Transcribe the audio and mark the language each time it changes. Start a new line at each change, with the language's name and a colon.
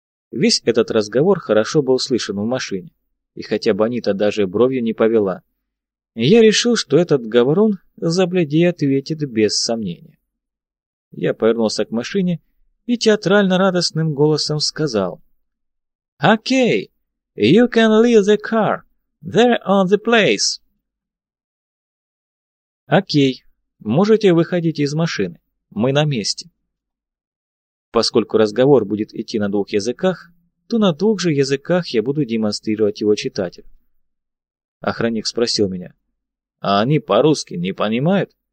Russian: Весь этот разговор хорошо был слышен в машине, и хотя Бонита даже бровью не повела, я решил, что этот говорун забледей ответит без сомнения. Я повернулся к машине и театрально радостным голосом сказал:
English: «Окей, you can leave the car, they're on the place».
Russian: «Окей, можете выходить из машины, мы на месте». Поскольку разговор будет идти на двух языках, то на двух же языках я буду демонстрировать его читателю. Охранник спросил меня: «А они по-русски не понимают?»